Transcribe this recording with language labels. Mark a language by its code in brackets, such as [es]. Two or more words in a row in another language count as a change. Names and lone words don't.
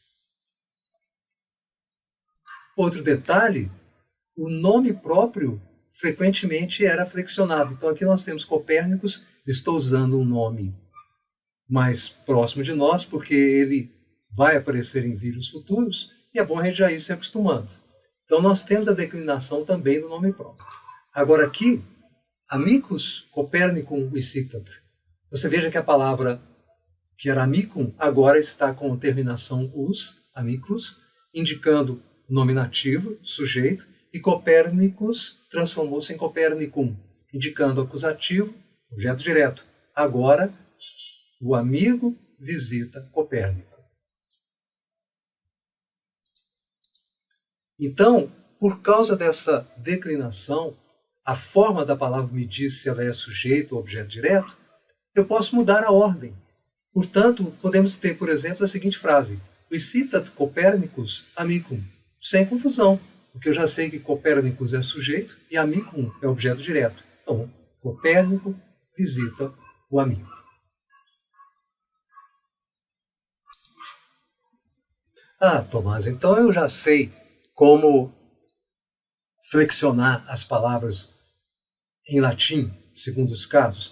[pt] Outro detalhe, o nome próprio frequentemente era flexionado. Então aqui nós temos Copérnicus, estou usando um nome mais próximo de nós, porque ele vai aparecer em vídeos futuros, e é bom a gente já ir se acostumando. Então nós temos a declinação também do nome próprio. Agora aqui, [la] amicus Copernicum visitat. [pt] Você veja que a palavra que era amicum agora está com terminação us, amicus, indicando nominativo, sujeito, e Copérnicus transformou-se em Copernicum, indicando acusativo, objeto direto. Agora, o amigo visita Copérnico. Então, por causa dessa declinação, a forma da palavra me diz se ela é sujeito ou objeto direto, eu posso mudar a ordem. Portanto, podemos ter, por exemplo, a seguinte frase: [la] visitat Copernicus amicum, [pt] sem confusão, porque eu já sei que Copérnicus é sujeito e amicum é objeto direto. Então, Copérnico visita o amigo. Ah, Tomás, então eu já sei como flexionar as palavras em latim, segundo os casos.